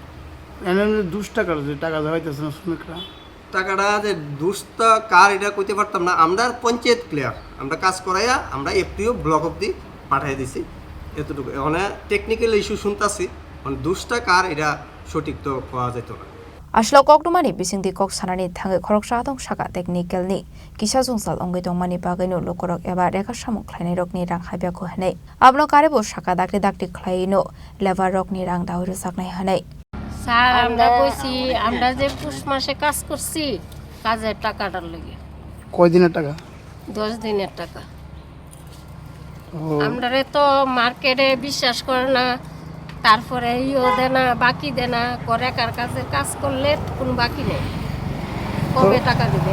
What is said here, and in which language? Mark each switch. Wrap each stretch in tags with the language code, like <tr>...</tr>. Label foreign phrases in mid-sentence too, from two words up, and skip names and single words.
<bn>টাকাটা যে দুষ্ট কার এটা কইতে পারতাম না আমরা পঞ্চায়েত ক্লিয়ার আমরা কাজ করাইয়া আমরা এফটিও ব্লক অবধি পাঠিয়ে দিছি এতটুকু মানে</bn> <en>technical issue</en> <bn>শুনতাছি মানে দুষ্টা কার এটা সঠিক তো পাওয়া যেত না</bn> <trp>aslo Khadumani bisingti kok sanani thangai khorok sadong saka technical ni kisa jungsal wngwi tongmani bagaino lokorok eba reka samung khlainai rok ni rang habya ko hanai abno karebo saka dakti khlaino Labourok ni rang dauru saknai hanai</trp> <bn>স্যার আমরা কইছি আমরা যে পুষ মাসে কাজ করছি কাজের টাকাটার লাগে কয় দিনের টাকা 10 দিনের টাকা আমরারে তো মার্কেটে বিশ্বাস করে না তারপরে ইও দেনা বাকি দেনা করে কার কাছে কাজ করলে কোনো বাকি নেই কবে টাকা দিবেন</bn>